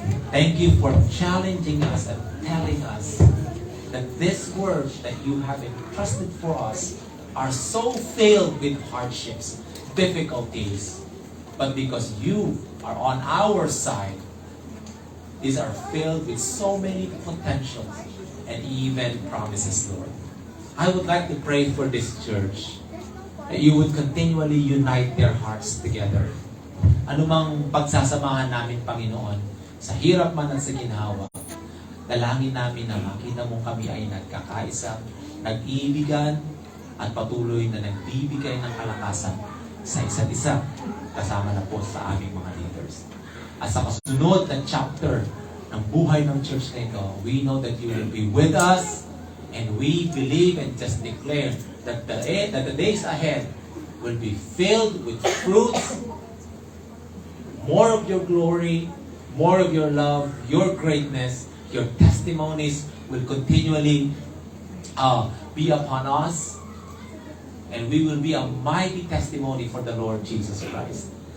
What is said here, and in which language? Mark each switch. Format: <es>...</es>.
<en>Thank you for challenging us and telling us that these words that you have entrusted for us are so filled with hardships, difficulties, but because you are on our side, these are filled with so many potentials and even promises, Lord. I would like to pray for this church that you would continually unite their hearts together.</en> <tl>Anumang pagsasamahan namin, Panginoon, sa hirap man at sa ginhawa, dalangin namin na makita mo kami ay nagkakaisa, nag-iibigan, at patuloy na nagbibigay ng kalakasan sa isa't isa, kasama na po sa aming mga leaders. At sa kasunod na chapter ng buhay ng church na ito,</tl> <en>we know that you will be with us, and we believe and just declare that the days ahead will be filled with fruits, more of your glory, more of your love, your greatness, your testimonies will continually be upon us, and we will be a mighty testimony for the Lord Jesus Christ.</en>